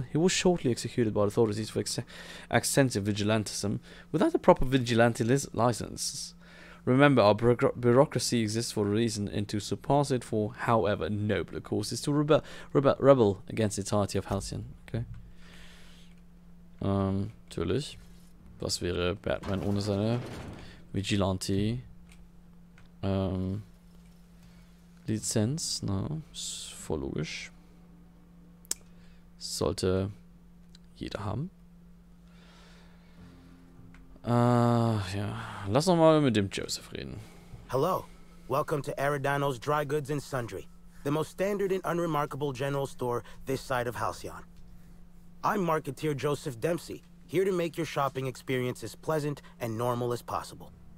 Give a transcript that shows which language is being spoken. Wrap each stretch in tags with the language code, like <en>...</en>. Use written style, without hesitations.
<en>He was shortly executed by authorities for extensive vigilantism without a proper vigilante license. Remember, our bureaucracy exists for a reason, and to surpass it for, however noble a cause, is to rebel against the entirety of Halcyon.</en> <de>Okay. Natürlich. Was wäre Batman ohne seine Vigilante Lizenz? Na, ist voll logisch. Sollte jeder haben. Ja. Lass noch mal mit dem Joseph reden.</de> <en>Hello. Welcome to Eridanos Dry Goods and Sundry, the most standard and unremarkable general store this side of Halcyon. I'm Marketeer Joseph Dempsey, here to make your shopping experience as pleasant and normal as possible.</en>